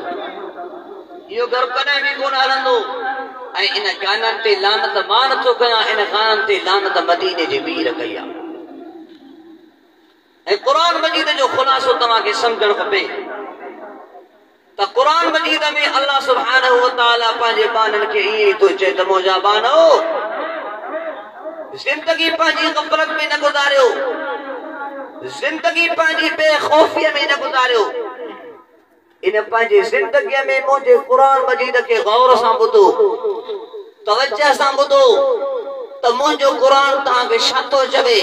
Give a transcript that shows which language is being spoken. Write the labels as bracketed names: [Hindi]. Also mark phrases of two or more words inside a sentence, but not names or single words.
[Sindhi] इहो घर कॾहिं बि कोन हलंदो। ऐं इन गाननि ते लानत मां नथो कयां, इन गाननि ते लानत मदीने जे मीर कई आहे। ऐं कुरान मजीद जो ख़ुलासो तव्हांखे सम्झणु खपे त कुरान मजीद में अल्लाह [Arabic] سبحانه وتعالى [Sindhi] पंहिंजे बाननि खे ईअं ई थो चए त मुंहिंजा बानो ज़िंदगी पंहिंजी ग़फ़लत में न गुज़ारियो, ज़िंदगी पंहिंजी बेख़ौफ़ीअ में न गुज़ारियो। इन पंहिंजी ज़िंदगीअ में मुंहिंजे कुरान मजीद खे गौर सां ॿुधो, तवज्जो सां ॿुधो त मुंहिंजो कुरान तव्हांखे छा थो चवे।